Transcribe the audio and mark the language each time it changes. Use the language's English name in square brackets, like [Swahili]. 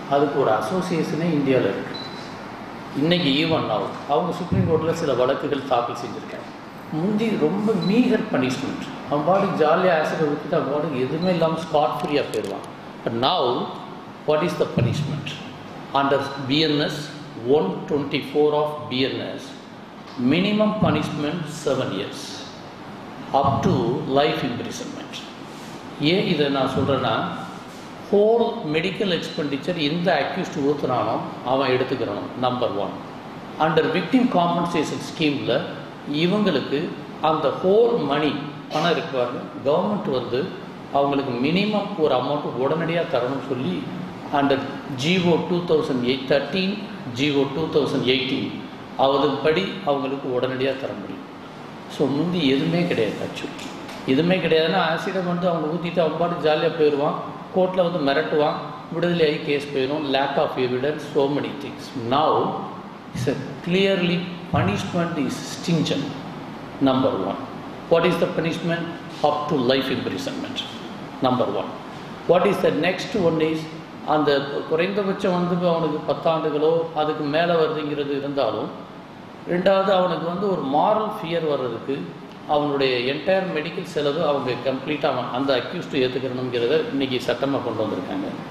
[Tamil] அதுக்கு ஒரு அசோசியேஷனே இந்தியாவில் இருக்குது. இன்றைக்கி ஈவன் ஆகும் அவங்க சுப்ரீம் கோர்ட்டில் சில வழக்குகள் தாக்கல் செஞ்சுருக்காங்க. முந்தி ரொம்ப மீகர் பனிஷ்மெண்ட், அவன் பாட்டுக்கு ஜாலியாக ஆசிடை ஊற்றிட்டு அவன் பாட்டுக்கு எதுவுமே இல்லாமல் ஸ்காட் ஃப்ரீயாக போயிடுவான். [English] But now what is the punishment under BNS 124 of BNS? minimum punishment 7 years up to life imprisonment. [Tamil] ஏன் இதை நான் சொல்கிறேன்னா, ஹோல் மெடிக்கல் எக்ஸ்பெண்டிச்சர் எந்த அக்யூஸ்ட் ஊற்றுறானோ அவன் எடுத்துக்கிறானோ. நம்பர் 1 அண்டர் விக்டிம் காம்பன்சேஷன் ஸ்கீமில் இவங்களுக்கு அந்த ஹோல் மணி பணம் இருக்குவாங்க, கவர்மெண்ட் வந்து அவங்களுக்கு மினிமம் ஒரு அமௌண்ட்டு உடனடியாக தரணும்னு சொல்லி அண்டர் GO 2013 GO 2018 அதுபடி அவங்களுக்கு உடனடியாக தர முடியும். ஸோ முந்தி எதுவுமே கிடையாது. ஆக்சுவலி எதுவுமே கிடையாதுன்னா ஆசிடை வந்து அவங்க ஊற்றிட்டு அவங்க பாட்டு ஜாலியாக போயிடுவான், கோர்ட்டில் வந்து மிரட்டுவான், விடுதலையாகி கேஸ் போயிடும், [English] Lack of evidence, so many things. Now it's a clearly punishment is stringent. Number 1, what is the punishment? Up to life imprisonment. Number 1. What is the next one is, [Tamil] அந்த குறைந்தபட்சம் வந்து அவனுக்கு 10 ஆண்டுகளோ அதுக்கு மேலே வருதுங்கிறது இருந்தாலும், ரெண்டாவது அவனுக்கு வந்து ஒரு மாரல் ஃபியர் வர்றதுக்கு அவனுடைய என்டையர் மெடிக்கல் செலவு அவங்க கம்ப்ளீட்டாக அந்த அக்யூஸ்டு ஏற்றுக்கணுங்கிறத இன்றைக்கி சட்டமாக கொண்டு வந்திருக்காங்க.